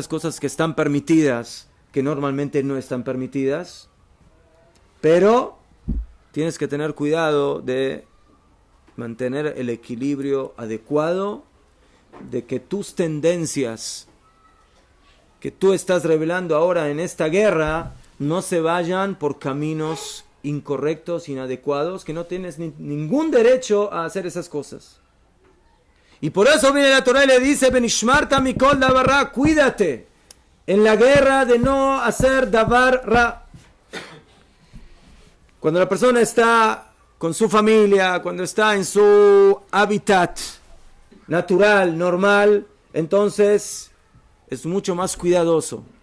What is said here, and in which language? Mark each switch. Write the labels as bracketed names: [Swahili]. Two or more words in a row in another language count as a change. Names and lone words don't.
[Spanish] cosas que están permitidas, que normalmente no están permitidas, pero tienes que tener cuidado de mantener el equilibrio adecuado, de que tus tendencias que tú estás revelando ahora en esta guerra no se vayan por caminos incorrectos, inadecuados, que no tienes ningún derecho a hacer esas cosas. Y por eso viene la Torah y le dice, [Hebrew] ונשמרת מכל דבר רע, [Spanish] cuídate en la guerra de no hacer [Hebrew] דבר רע. [Spanish] Cuando la persona está con su familia, cuando está en su hábitat natural, normal, entonces es mucho más cuidadoso.